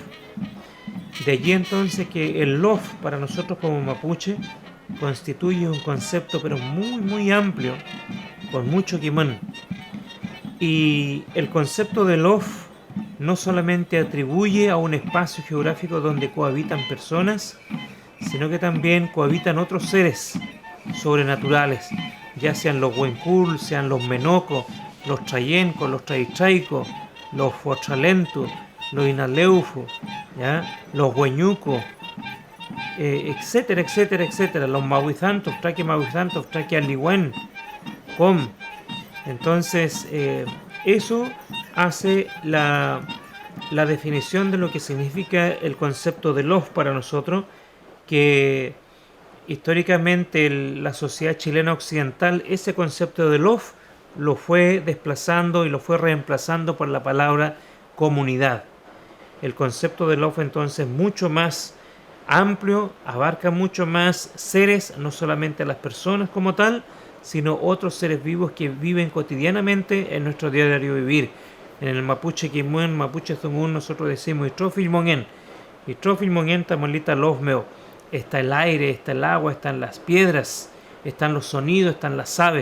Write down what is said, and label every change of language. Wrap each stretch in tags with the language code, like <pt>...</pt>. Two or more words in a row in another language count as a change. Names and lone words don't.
<es>De allí entonces que el lof para nosotros como mapuche constituye un concepto pero muy amplio, con mucho quimón. Y el concepto de lof no solamente atribuye a un espacio geográfico donde cohabitan personas, sino que también cohabitan otros seres sobrenaturales, ya sean los huencul, sean los menocos, los trayencos, los traitraicos, los fuachalentus, los inaleufu, ¿ya? Los hueñucos, etcétera, etcétera, etcétera, los mahuizantos, traque mahuizantos, traque aligüen, com. Entonces, eso hace la definición de lo que significa el concepto de lof para nosotros, que históricamente la sociedad chilena occidental, ese concepto de lof lo fue desplazando y lo fue reemplazando por la palabra comunidad. El concepto de lof entonces es mucho más amplio, abarca mucho más seres, no solamente a las personas como tal, sino otros seres vivos que viven cotidianamente en nuestro diario vivir. En el</es> <arn>mapuche Quimuen, mapuche Zungun,</arn> <es>nosotros decimos Itrofilmongen.</es> <arn>Itrofilmongen tamolita lofmeo.</arn> <es>Está el aire, está el agua, están las piedras, están los sonidos, están las aves.</es>